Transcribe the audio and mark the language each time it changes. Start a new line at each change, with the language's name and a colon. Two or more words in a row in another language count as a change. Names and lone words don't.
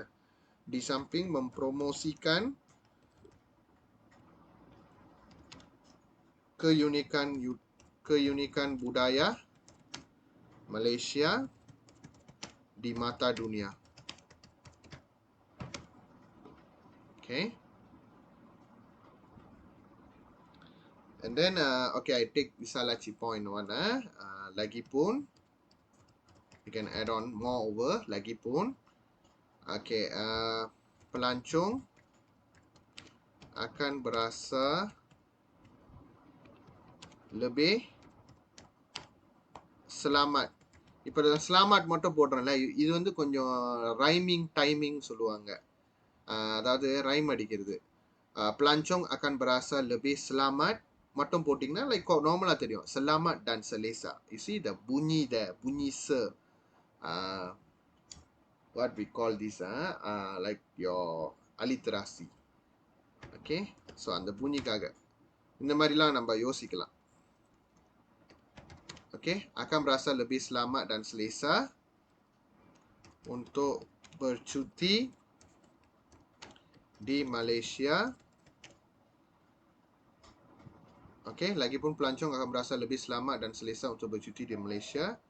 Malay: Di samping mempromosikan keunikan budaya Malaysia di mata dunia.
English: Okay. And then okay, I take Visalachi point 1. Lagipun you can add on more over lagipun.
Malay: Okay, pelancong akan berasa lebih selamat.
Tamil: இப்போ selamat மட்டும் போடுறேன்ல, இது வந்து கொஞ்சம்
English: rhyming timing
Tamil: சொல்லுவாங்க, அதாவது ரைம் அடிக்கிறது.
Malay: pelancong akan berasa lebih selamat
Tamil: மட்டும் போட்டிங்கன்னா
English: like normally
Malay: தெரியும், selamat dan selesa.
English: You see the bunyi there,
Malay: bunyi se,
English: what we call this, like your alliteration. Okay, so
Tamil: அந்த bunyiக்காக இந்த மாதிரிலாம் நம்ம யோசிக்கலாம்.
Malay: Okey, akan berasa lebih selamat dan selesa untuk bercuti di Malaysia. Okey, lagipun pelancong akan berasa lebih selamat dan selesa untuk bercuti di Malaysia.